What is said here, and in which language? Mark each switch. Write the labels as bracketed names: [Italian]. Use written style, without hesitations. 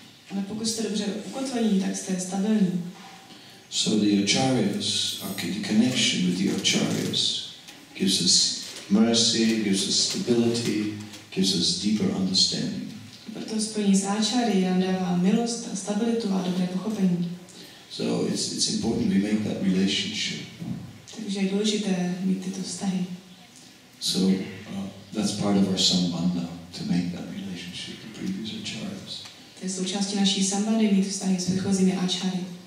[Czech] Ale pokud jste dobře ukotvení, tak jste stabilní. [English] So the acharyas, the connection with the acharyas gives us mercy, gives us stability, gives us deeper understanding. [Czech] Proto spojení s áčáry nám dává milost a stabilitu a dobré pochopení. [English] So it's important we make that relationship. [Czech] Takže je důležité mít tyto vztahy. [English] So that's part of our sambandha, to make that relationship with previous acharyas. [Czech] To je součástí naší sambandy mít vztahy s předchozími áčáry.